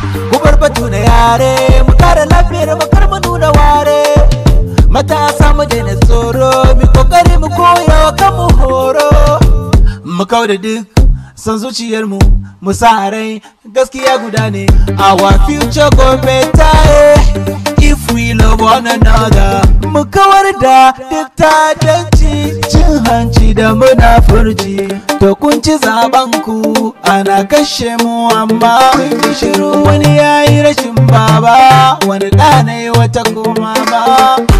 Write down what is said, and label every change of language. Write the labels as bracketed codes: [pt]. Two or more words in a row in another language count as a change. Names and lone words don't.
[ha] Ku bar batu na yare, mu kare lafiyar mu kar mu nuna ware. Matasa mu daina tsoro, mu kokari mu koya wa kanmu horo. Mu kau da duk son zuciyar mu, mu sa rai gaskiya guda ne. [pcm] Our future go better, eh, if we love one another. [ha] Mu kawar da duk ta'addanci, cin hanci da munafurci. To kun ci zaben ku, ana kashe mu amma kun yi shiru. Wani ya yi rashin baba, wani ɗa na yi wata kuma ba.